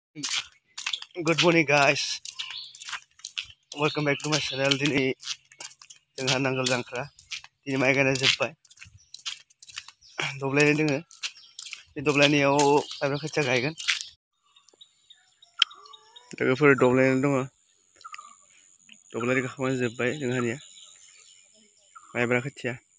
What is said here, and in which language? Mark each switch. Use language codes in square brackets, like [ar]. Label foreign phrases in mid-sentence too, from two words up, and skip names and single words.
[en] Good morning guys. Welcome back to my channel. [brx] Dini जोंहा नांगोल जांख्रा दिनै माइ गायनाय जोब्बाय दब्लायनै दोङो बे दब्लायनैयाव माइब्रा खोथिया गायगोन लोगोफोर दब्लायनै दङ दब्लायनै गाखांनानै जोब्बाय जोंहानिया माइब्रा खोथिया